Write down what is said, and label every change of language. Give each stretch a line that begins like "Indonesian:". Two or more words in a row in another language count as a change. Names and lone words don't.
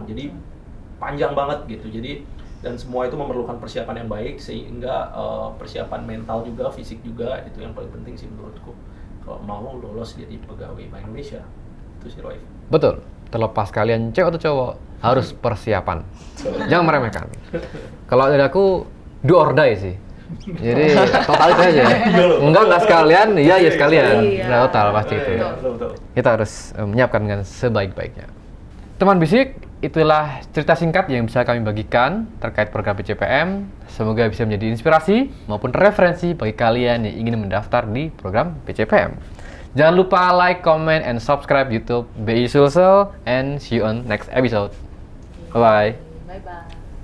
Indonesian: Jadi panjang banget gitu. Jadi dan semua itu memerlukan persiapan yang baik sehingga persiapan mental juga, fisik juga itu yang paling penting sih menurutku. Kalau mau lolos jadi pegawai Bank Indonesia itu sih Roy. Betul. Terlepas kalian cewek atau cowok harus persiapan. Jangan meremehkan. Kalau dari aku
English: do or die
Indonesian: sih. Jadi total itu aja. Enggak sekalian, iya sekalian. Nah, total pasti itu. Betul. Kita harus menyiapkan dengan sebaik-baiknya. Teman bisik, itulah cerita singkat yang bisa kami bagikan terkait program PCPM. Semoga bisa menjadi inspirasi maupun referensi bagi kalian yang ingin mendaftar di program PCPM. Jangan lupa
English: like, comment, and subscribe YouTube BI Sulsel, and see you on next episode. Bye-bye. Bye-bye.